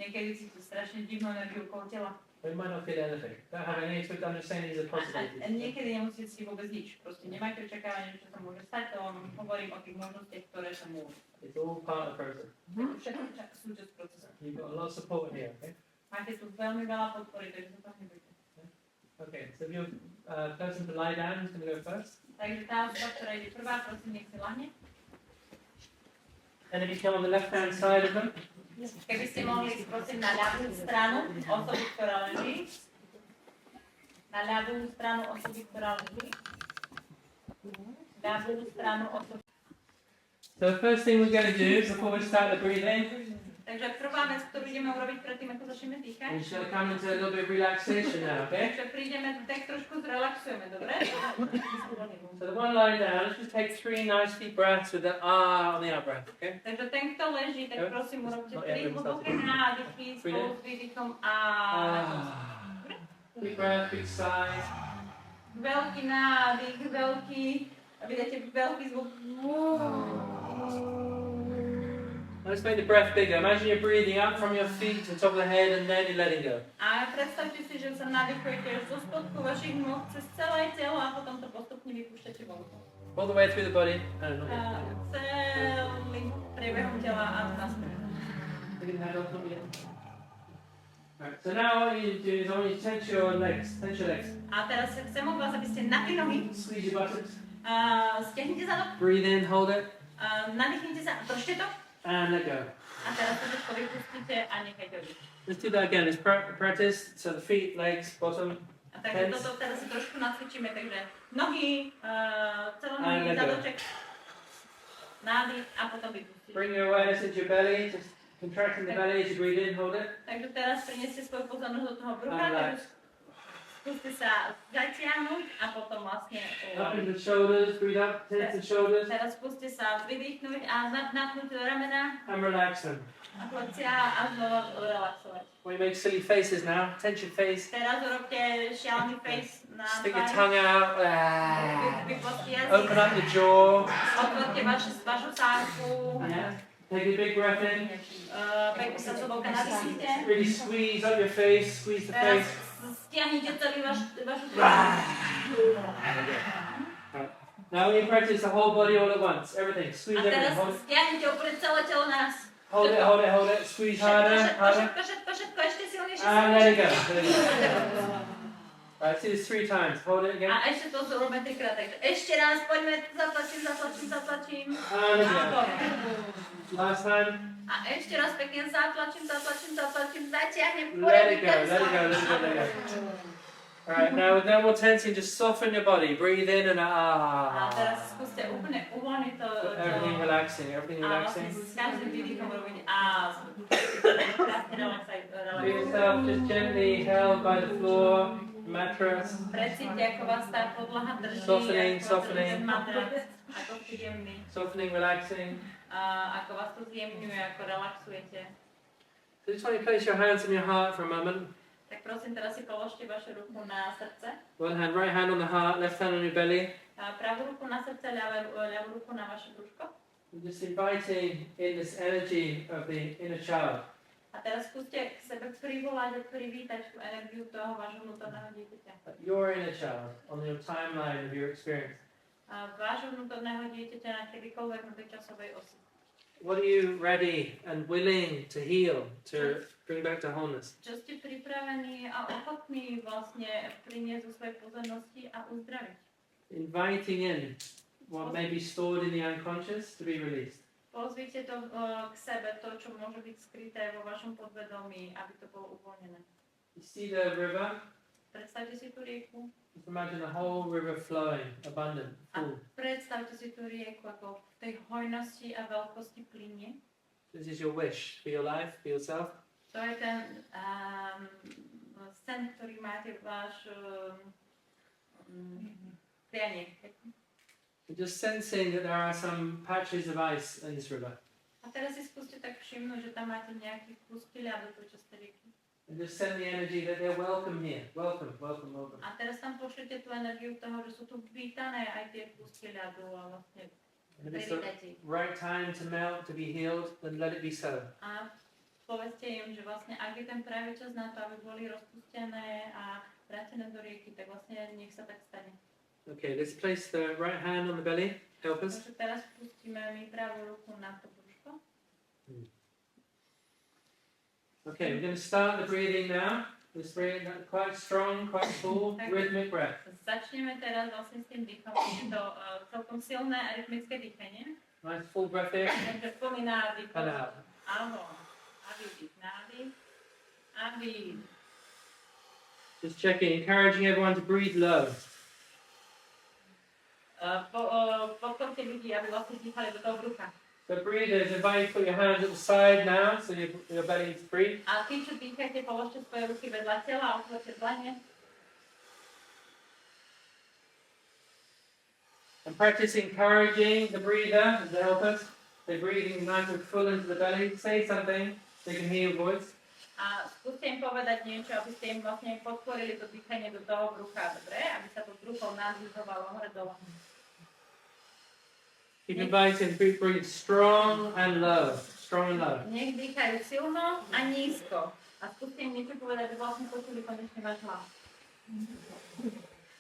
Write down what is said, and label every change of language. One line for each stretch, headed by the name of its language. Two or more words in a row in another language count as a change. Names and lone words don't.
Slovak: Niekedy cítia strašne divnú energiu okolo tela.
English: But you might not feel anything. Don't have any expectation. I'm just saying these are possibilities.
Slovak: A niekedy nemusíte si vôbec nič. Proste nemajte očakávanie, čo sa môže stať, to vám hovorím o tých možnostiach, ktoré sa môžu.
English: It's all part of the process.
Slovak: Všetko súčasť procesu.
English: You've got a lot of support here, okay?
Slovak: Máte tu veľmi veľa podpory, takže sa tam nebojte.
English: Okay, so if you're person to lie down, who's going to go first?
Slovak: Takže tá osoba, ktorá ide prvá, prosím, nech si lahne.
English: And if you come on the left-hand side of them,
Slovak: Keby ste mohli ísť, prosím, na ľavú stranu osoby, ktorá leží. Na ľavú stranu osoby, ktorá leží. Ľavú stranu osoby.
English: so the first thing we're going to do before we start the breathing,
Slovak: Takže prvá vec, ktorú ideme urobiť predtým, ako začneme dýchať.
English: we're just going to come into a little bit of relaxation now, okay?
Slovak: Takže prídeme, tak trošku zrelaxujeme, dobre?
English: So the one lying down, let's just take 3 nice deep breaths with the ah on the out breath, okay?
Slovak: Takže ten, kto leží, tak prosím, urobte No, 3 hlboké nádychy spolu s výdychom a
English: Big breath, big sigh.
Slovak: veľký nádych, vydáte veľký zvuk.
English: Let's make the breath bigger. Imagine you're breathing up from your feet to the top of the head and then you're letting go.
Slovak: A predstavte si, že sa nadýchujete zo spodku vašich nôh cez celé telo a potom to postupne vypúšťate von.
English: All the way through the body.
Slovak: No. Celým priebehom tela a naspäť.
English: Alright, so now what you do is I want you to tense your legs. Tense your legs.
Slovak: A teraz chcem od vás, aby ste napli nohy,
English: Squeeze your buttocks.
Slovak: stiahnite zadok,
English: Breathe in, hold it,
Slovak: nadýchnite sa, držte to
English: and let go.
Slovak: a teraz to všetko vypustíte a nechajte odísť.
English: Let's do that again. Let's practice. So the feet, legs, bottom.
Slovak: A takže toto teraz si trošku nacvičíme, takže nohy, celonohy, zadoček, nádych a potom vypustíte.
English: Bring your awareness into your belly. Just contracting the belly as you breathe in, hold it.
Slovak: Takže teraz prineste svoju pozornosť do toho brucha,
English: And
Slovak: takže
English: relax.
Slovak: skúste sa zatiahnuť a potom vlastne
English: Up into the shoulders. Breathe up. Tense the shoulders.
Slovak: teraz skúste sa vydýchnuť a napnúť ramena
English: And relax them.
Slovak: a plecia a znova relaxovať.
English: We make silly faces now. Tense your face.
Slovak: Teraz urobte šialený face na
English: Stick your
Slovak: tvári.
English: tongue out.
Slovak: Vypustite jazyk.
English: Open up the jaw.
Slovak: Otvorte vašu sánku.
English: Yeah. Take a big breath in.
Slovak: Pekne sa zhlboka nadýchnite.
English: Really squeeze up your face. Squeeze the
Slovak: Teraz
English: face.
Slovak: stiahnite celý vašu tvář.
English: Now when you practice the whole body all at once, everything. Squeeze
Slovak: A teraz
English: everything. Hold it.
Slovak: stiahnite úplne celé telo naraz.
English: Hold it. Hold it. Hold it. Squeeze harder. Harder.
Slovak: Všetko, ešte silnejšie.
English: And let it go. Let it go. Alright, let's do this 3 times. Hold it again.
Slovak: A ešte to robíme 3-krát. Takže ešte raz, poďme, zatlačím.
English: And again. Last time.
Slovak: A ešte raz pekne zatlačím, zatiahnem.
English: Let it go. Let it go. Let it go. Let it go. Alright, now with no more tensing, just soften your body. Breathe in and
Slovak: A teraz skúste úplne uvoľniť to.
English: Everything relaxing. Everything
Slovak: A vlastne
English: relaxing.
Slovak: s každým výdychom robiť a krásne
English: Feel yourself just gently held by the floor, mattress.
Slovak: Precíte, ako vás tá podlaha drží.
English: Softening,
Slovak: ako
English: softening.
Slovak: ten matrac, ako ste jemný.
English: Softening, relaxing.
Slovak: Ako vás to zjemňuje, ako relaxujete.
English: So just want you to place your hands on your heart for a moment.
Slovak: Tak prosím, teraz si položte vašu ruku na srdce.
English: One hand, right hand on the heart, left hand on your belly.
Slovak: Pravú ruku na srdce, ľavú ruku na vaše brúško.
English: And just inviting in this energy of the inner child.
Slovak: A teraz skúste k sebe privolať a privítať tú energiu toho vášho vnútorného dieťaťa.
English: Your inner child on your timeline of your experience.
Slovak: Vášho vnútorného dieťaťa na kedykoľvek na tej časovej osi.
English: What are you ready and willing to heal, to bring back to wholeness?
Slovak: Čo ste pripravení a ochotní vlastne priniesť zo svojej pozornosti a uzdraviť.
English: Inviting in what may be stored in the unconscious to be released.
Slovak: Pozvite to k sebe, to, čo môže byť skryté vo vašom podvedomí, aby to bolo uvoľnené.
English: You see the river?
Slovak: Predstavte si tú rieku
English: Just imagine the whole river flowing, abundant,
Slovak: a
English: full.
Slovak: predstavte si tú rieku, ako v tej hojnosti a veľkosti plynie.
English: This is your wish for your life, for yourself.
Slovak: To je ten sen, ktorý máte váš prianie.
English: You're just sensing that there are some patches of ice in this river.
Slovak: A teraz si skúste tak všimnúť, že tam máte nejaký kúsky ľadu počas tej rieky.
English: And just send the energy that they're welcome here. Welcome, welcome, welcome.
Slovak: A teraz tam pošlete tú energiu toho, že sú tu vítané aj tie kúsky ľadu a vlastne
English: And if it's the
Slovak: privítajte ich.
English: right time to melt, to be healed, then let it be so.
Slovak: A povedzte im, že vlastne ak je ten práve čas na to, aby boli rozpustené a vrátené do rieky, tak vlastne nech sa tak stane.
English: Okay, let's place the right hand on the belly. Help us.
Slovak: Takže teraz pustíme my pravú ruku na to brúško.
English: Okay, we're going to start the breathing now. This breathing quite strong, quite full, rhythmic breath.
Slovak: Začneme teraz vlastne s tým dýchom. Je to celkom silné a rytmické dýchanie.
English: Nice full breath in.
Slovak: Takže plný nádych.
English: And out.
Slovak: Áno. A výdych, nádych. A výdych.
English: Just checking, encouraging everyone to breathe low.
Slovak: Podporte ľudí, aby vlastne dýchali do toho brucha.
English: So breathers, invite you to put your hands at the side now, so your belly is free.
Slovak: A tí, čo dýchajte, položte svoje ruky vedľa tela a otvorte dlane.
English: And practice encouraging the breather as they help us. They're breathing nice and full into the belly. Say something, so you can hear your voice.
Slovak: A skúste im povedať niečo, aby ste im vlastne podporili to dýchanie do toho brucha, dobre? Aby sa to brucho nadýchovalo hore dole.
English: Keep inviting, breathe strong and low. Strong and low.
Slovak: Nech dýchajú silno a nízko. A skúste im niečo povedať, aby vlastne počuli konečne váš hlas.